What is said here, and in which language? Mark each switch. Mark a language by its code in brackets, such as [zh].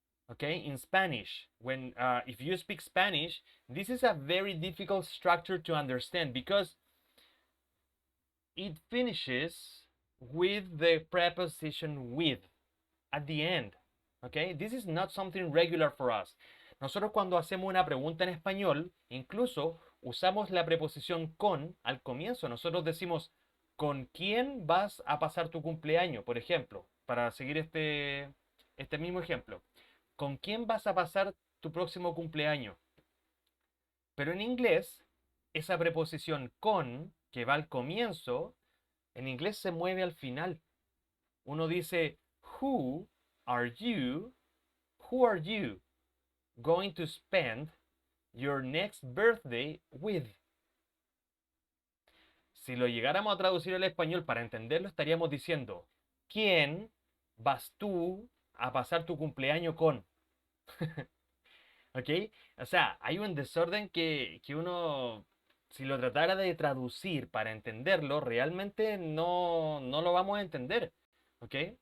[en] Okay, in Spanish, when if you speak Spanish, this is a very difficult structure to understand because it finishes with the preposition with at the end. Okay, this is not something regular for us. [es] Nosotros cuando hacemos una pregunta en español, incluso usamos la preposición con al comienzo. Nosotros decimos, ¿con quién vas a pasar tu cumpleaños? Por ejemplo, para seguir este mismo ejemplo. ¿Con quién vas a pasar tu próximo cumpleaños? Pero en inglés, esa preposición con, que va al comienzo, en inglés se mueve al final. Uno dice, [en] who are you going to spend your next birthday with? [es] Si lo llegáramos a traducir al español para entenderlo, estaríamos diciendo, ¿quién vas tú a pasar tu cumpleaños con? ¿Ok? O sea, hay un desorden que uno, si lo tratara de traducir para entenderlo, realmente no lo vamos a entender. ¿Ok?